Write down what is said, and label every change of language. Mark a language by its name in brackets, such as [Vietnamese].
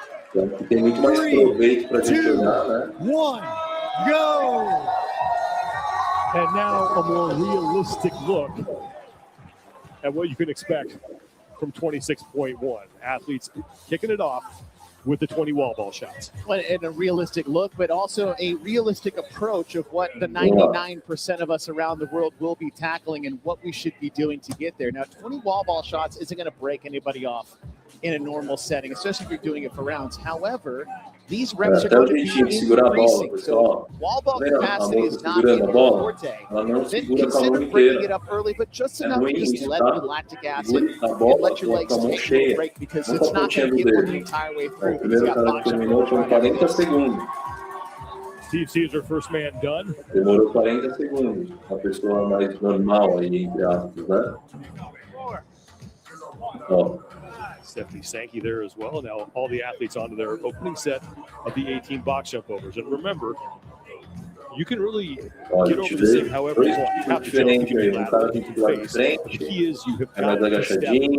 [Portuguese] Então, tem muito mais proveito para a gente olhar, né? [English] 1, go! And now a more realistic look at what you can expect from 26.1. Athletes kicking it off with the 20 wall ball shots. And a realistic look, but also a realistic approach of what the 99% of us around the world will be tackling and what we should be doing to get there. Now, 20 wall ball shots isn't going to break anybody off in a normal setting, especially if you're doing it for rounds. However, these reps are going to be increasing. So wall ball capacity is not a forte. Then consider breaking it up early, but just enough to just let the lactic acid and let your legs take a break because it's not going to get one the entire way through. [Portuguese] O primeiro cara que terminou foi 40 segundos. [English] Steve Caesar, first man done. [Portuguese] Demorou 40 segundos. Uma pessoa mais normal aí, entre aspas, né? Ó. [English] Stephanie Sankey there as well. Now all the athletes onto their opening set of the 18 box jump overs. And remember, you can really get over this thing however you want. You have to jump, you can be lateral, you can face. The key is you have got to step down.